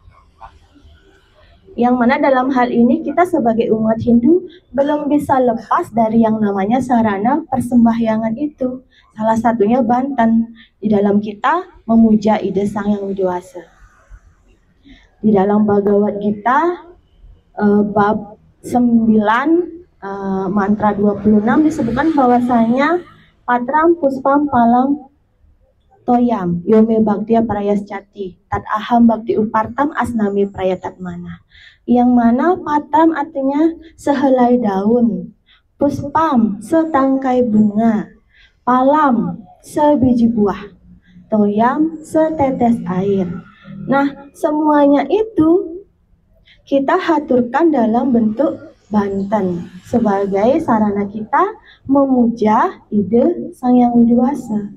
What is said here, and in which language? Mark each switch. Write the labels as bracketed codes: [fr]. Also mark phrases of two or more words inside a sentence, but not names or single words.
[id] Yang mana dalam hal ini kita sebagai umat Hindu belum bisa lepas dari yang namanya sarana persembahyangan itu. Salah satunya Banten. Di dalam kita memuja ide Sang Yang Widiwasa. Di dalam Bhagavad Gita bab 9 mantra 26 disebutkan bahwasanya [sa] पत्रं पुष्पं फलं तोयं यो मे भक्त्या प्रयच्छति तद् अहं भक्ति उपहृतम् अश्नामि प्रयतात्मनः. [id] Yang mana Patram artinya sehelai daun, Puspam setangkai bunga, Palam sebiji buah, Toyam setetes air. Nah, semuanya itu kita haturkan dalam bentuk Banten sebagai sarana kita memuja ide Sang Yang Widiwasa.